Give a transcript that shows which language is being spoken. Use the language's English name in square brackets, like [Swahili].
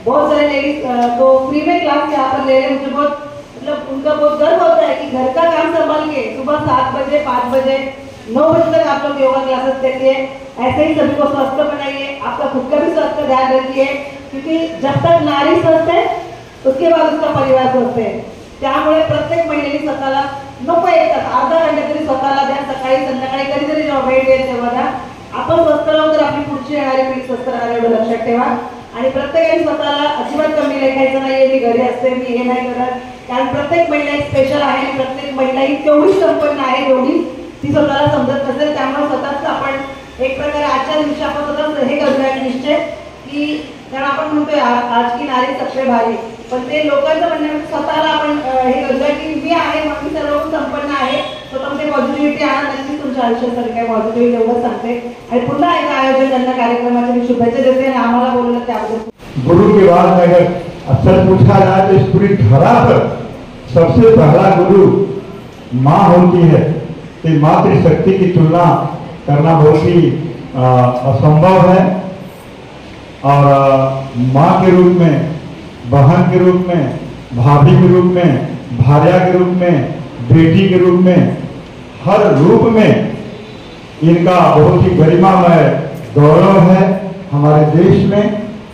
[Hindi] बहुत सारे लेडीज तो फ्री में क्लास यहाँ पर ले रहे हैं. मुझे बहुत मतलब उनका बहुत गर्व होता है कि घर का काम संभाल के सुबह 7 बजे, 5 बजे, 9 बजे तक आप लोग योगा क्लासेस देती है. ऐसे ही सभी को स्वस्थ बनाइए, आपका खुद का भी स्वास्थ्य का ध्यान रखिए. क्योंकि जब तक नारी स्वस्थ है उसके बाद उसका परिवार स्वस्थ आहे. [Marathi] त्यामुळे प्रत्येक महिलेने स्वतःला नको एक तास, अर्धा घंटा तरी स्वतःला द्या. सकाळी संध्याकाळी कधीतरी जेव्हा वेळ येईल तेव्हा द्या. आपण स्वस्थ राहू तर आपली पुढची येणारी पिढी स्वस्थ राहणार, एवढं लक्षात ठेवा. आणि प्रत्येकाने स्वतःला अजिबात कमी लेखायचं नाहीये, मी घरी असते, मी हे नाही करत. कारण प्रत्येक महिला एक स्पेशल आहे, प्रत्येक महिला ही तेवढी संपन्न आहे जेवढी ती स्वतःला समजत नसेल. त्यामुळे स्वतःच आपण एक प्रकारे आजच्या दिवशी आपण स्वतःच हे करूया निश्चय की, कारण आपण म्हणतोय [Hindi] आज की नारी सबसे भारी, [Marathi] पण ते लोकांचं म्हणणं स्वतःला आपण हे करूया की मी आहे म्हणून मी सर्व संपन्न आहे. स्वतःमध्ये पॉझिटिव्हिटी आणा, नक्कीच तुमच्या आयुष्यात सर काय पॉझिटिव्हिटी एवढं सांगते. आणि पुन्हा एकदा आयोजकांना कार्यक्रमाच्या मी शुभेच्छा देते आणि आम्हाला बोललं त्याबद्दल. [Hindi] गुरु के बाद में अगर अक्सर पूछा जाए तो इस पूरी धरा पर सबसे पहला गुरु माँ होती है. तो मातृशक्ति की तुलना करना बहुत ही असंभव है. और माँ के रूप में, बहन के रूप में, भाभी के रूप में, भार्या के रूप में, बेटी के रूप में, हर रूप में इनका बहुत ही गरिमामय गौरव है हमारे देश में.